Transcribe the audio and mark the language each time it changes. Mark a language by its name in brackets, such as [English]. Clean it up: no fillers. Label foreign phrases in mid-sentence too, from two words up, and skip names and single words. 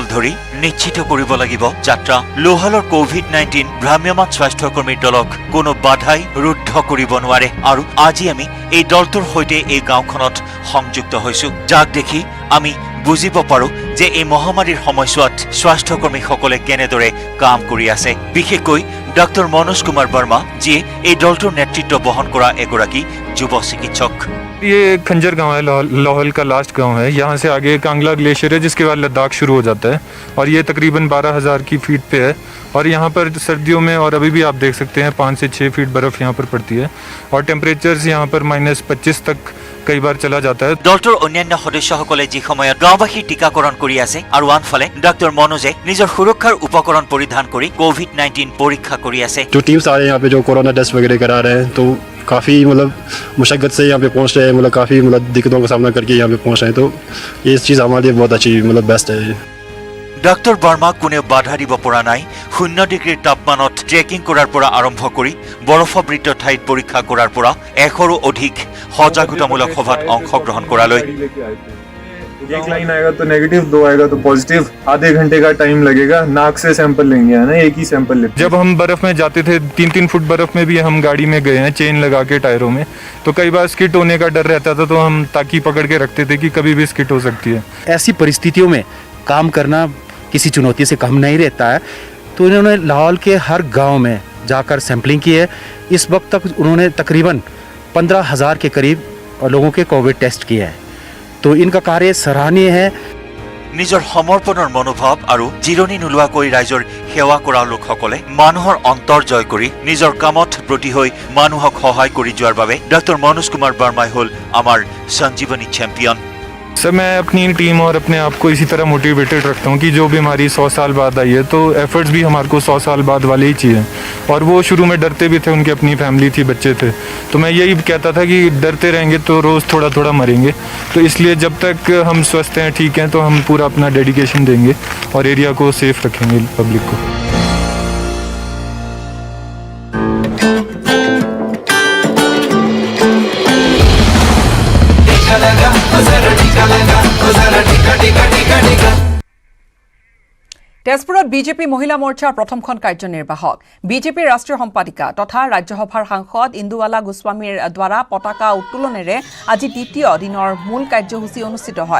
[Assamese] ধৰি নিশ্চিত কৰিব লাগিব যাত্ৰা লোহালৰ কোভিড-19 ভ্ৰাম্যমান স্বাস্থ্যকৰ্মীৰ দলক কোনো বাধাই ৰুদ্ধ কৰিব নোৱাৰে আৰু আজি আমি এই দলটোৰ সৈতে এই গাঁওখনত সংযুক্ত হৈছো যাক দেখি আমি বুজিব পাৰো যে এই মহামাৰীৰ সময়ছোৱাত স্বাস্থ্যকৰ্মীসকলে কেনেদৰে কাম কৰি আছে বিশেষকৈ ডক্টৰ মনোজ কুমাৰ বৰ্মা যিয়ে এই দলটোৰ নেতৃত্ব বহন কৰা এগৰাকী যুৱ চিকিৎসক [Hindi] ये खंजर गांव है, लाहौल का लास्ट गांव है। यहाँ से आगे कांगला ग्लेशियर है जिसके बाद लद्दाख शुरू हो जाता है और ये तकरीबन 12,000 की फीट पे है और यहाँ पर सर्दियों में और अभी भी आप देख सकते हैं 5 से 6 फीट बर्फ़ यहाँ पर पड़ती है और टेम्परेचर्स यहाँ पर -25 तक कई बार चला जाता है। [Assamese] দলটোৰ অন্যান্য সদস্যসকলে যি সময়ত গাঁওবাসীৰ টিকাকৰণ কৰি আছে আৰু আনফালে ডক্টৰ মনোজে নিজৰ সুৰক্ষাৰ উপকৰণ পৰিধান কৰি কোভিড-19 পৰীক্ষা কৰি আছে। [Hindi] जो टीम्स आ रहे हैं यहाँ पे जो कोरोना टेस्ट वगैरह करा रहे हैं तो काफ़ी मतलब मुशक्क़त से यहाँ पे पहुँच रहे हैं, मतलब काफ़ी मतलब दिक्कतों का सामना करके यहाँ पे पहुँच रहे हैं तो ये चीज़ हमारे लिए बहुत अच्छी मतलब बेस्ट है। [Assamese] ডক্টৰ বৰ্মাক কোনেও বাধা দিব পৰা নাই। 0 ডিগ্ৰীৰ তাপমানত ট্ৰেকিং কৰাৰ পৰা আৰম্ভ কৰি বৰফাবৃত ঠাইত পৰীক্ষা কৰাৰ পৰা 100ৰো অধিক সজাগতামূলক সভাত অংশগ্ৰহণ কৰালৈ [Hindi] एक लाइन आएगा तो नेगेटिव, 2 आएगा तो पॉजिटिव। आधे घंटे का टाइम लगेगा, नाक से सैंपल लेंगे है ना, एक ही सैंपल लेते। जब हम बर्फ़ में जाते थे 3-3 फुट बर्फ़ में भी हम गाड़ी में गए हैं चेन लगा के टायरों में, तो कई बार स्किट होने का डर रहता था तो हम ताकि पकड़ के रखते थे कि कभी भी स्किट हो सकती है। ऐसी परिस्थितियों में काम करना किसी चुनौती से कम नहीं रहता है तो इन्होंने लाहौल के हर गांव में जाकर सैंपलिंग की है। इस वक्त तक उन्होंने तकरीबन 15,000 के करीब लोगों के कोविड टेस्ट किए हैं तो इनका कार्य सराहनीय है। [Assamese] নিজৰ সমৰ্পণৰ মনোভাৱ আৰু জিৰণি নোলোৱাকৈ ৰাইজৰ সেৱা কৰা লোকসকলে মানুহৰ অন্তৰ জয় কৰি নিজৰ কামত ব্ৰতী হৈ মানুহক সহায় কৰি যোৱাৰ বাবে ডক্টৰ মনোজ কুমাৰ বৰ্মাই হ'ল আমাৰ সঞ্জীৱনী চেম্পিয়ন। [Hindi] सर मैं अपनी टीम और अपने आप को इसी तरह मोटिवेटेड रखता हूँ कि जो बीमारी 100 साल बाद आई है तो एफर्ट्स भी हमारे को 100 साल बाद वाले ही चाहिए और वो शुरू में डरते भी थे, उनकी अपनी फैमिली थी, बच्चे थे, तो मैं यही कहता था कि डरते रहेंगे तो रोज़ थोड़ा थोड़ा मरेंगे, तो इसलिए जब तक हम स्वस्थ हैं, ठीक हैं, तो हम पूरा अपना डेडिकेशन देंगे और एरिया को सेफ रखेंगे पब्लिक को। [Assamese] তেজপুৰত বিজেপি মহিলা মৰ্চাৰ প্ৰথমখন কাৰ্যনিৰ্বাহক বিজেপিৰ ৰাষ্ট্ৰীয় সম্পাদিকা তথা ৰাজ্যসভাৰ সাংসদ ইন্দুৱালা গোস্বামীৰ দ্বাৰা পতাকা উত্তোলনেৰে আজি দ্বিতীয় দিনৰ মূল কাৰ্যসূচী অনুষ্ঠিত হয়।